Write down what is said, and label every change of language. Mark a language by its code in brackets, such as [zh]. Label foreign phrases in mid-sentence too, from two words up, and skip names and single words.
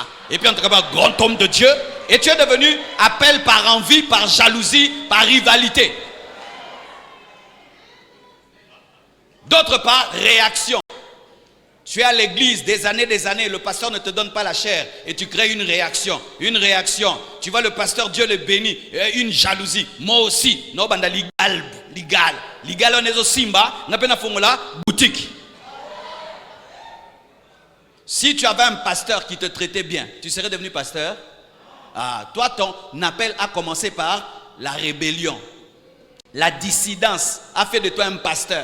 [fr] Et puis on te rappelle un grand homme de Dieu. Et tu es devenu appel par envie, par jalousie, par rivalité. D'autre part, réaction. Tu es à l'église des années, le pasteur ne te donne pas la chair et tu crées une réaction. Une réaction. Tu vois le pasteur, Dieu le bénit. Une jalousie. Moi aussi. Non, banda ligal. Ligal, on est au Simba. On a formula boutique. Si tu avais un pasteur qui te traitait bien, tu serais devenu pasteur? Ah, toi, ton appel a commencé par la rébellion. La dissidence a fait de toi un pasteur.